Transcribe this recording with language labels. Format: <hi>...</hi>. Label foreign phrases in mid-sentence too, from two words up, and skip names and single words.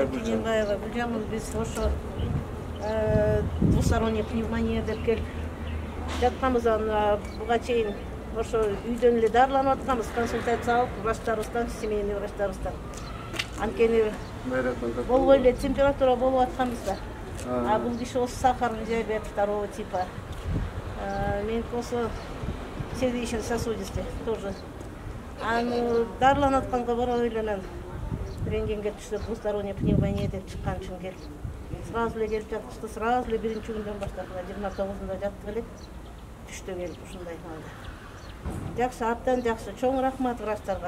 <ky>Гүлжамыл, біз ошо</ky> <ru>двусторонний пневмония</ru> <ky>деп келип жатканбыз. Буга чейин ошо үйдөн эле дарыланып атканбыз, консультация алып врачтарыбыздан, семейный врачтарыбыздан. Анткени болбой эле температура болуп атканбыз да. А бул киши осы</ky> <ru>сахарный диабет второго типа.</ru> <ky>Меники осы</ky> <ru>сердечно-сосудистый тоже.</ru> <ky>Дарыланып атканга барып эле рентгенге түшүп,</ky> <ru>двусторонний пневмония</ru> <ky>деп чыккан үчүн келип. Сразу эле келип жатышты, сразу эле биринчи күндөн баштап 29-да жаттык элек. Түштө келип ушундай малда. Жакшы, абдан жакшы. Чоң рахмат врачтарга.</ky>